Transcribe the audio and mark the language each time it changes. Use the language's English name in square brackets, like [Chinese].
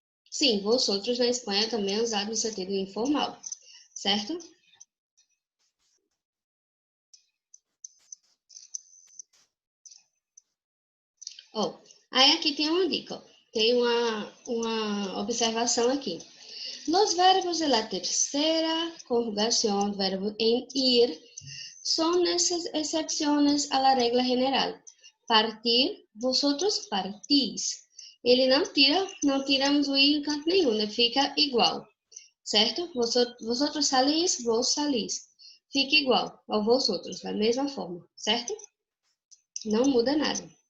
[Portuguese] Sim, vosotros na Espanha também é usado no sentido informal, certo? Aí aqui tem uma dica, tem uma observação aqui. [Spanish] Los verbos de la tercera conjugación, verbo en ir, son excepciones a la regla general. Partir, vosotros partís. [Portuguese] Ele não tiramos o i em canto nenhum, né? Fica igual, certo? [Spanish] Vosotros salís, vos salís. [Portuguese] Fica igual ao vosotros, da mesma forma, certo? Não muda nada.